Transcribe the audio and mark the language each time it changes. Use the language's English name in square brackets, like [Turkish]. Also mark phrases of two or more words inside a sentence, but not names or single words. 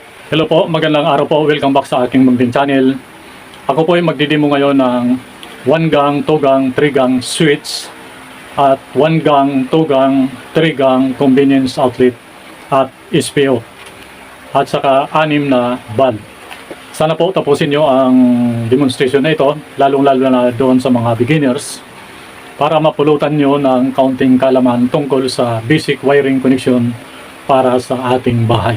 [Filipino] Hello po, magandang araw po. [English] Welcome back [Filipino] sa aking munting channel. Ako po ay magdidemo ngayon ng [English] 1 gang, 2 gang, 3 gang switch [Filipino] at [English] 1 gang, 2 gang, 3 gang convenience outlet [Filipino] at SPO at saka 6 na bulb. Sana po tapusin nyo ang demonstration na ito, lalong-lalo na doon sa mga beginners, para mapulutan nyo ng kaunting kalaman tungkol sa [English] basic wiring connection [Filipino] para sa ating bahay.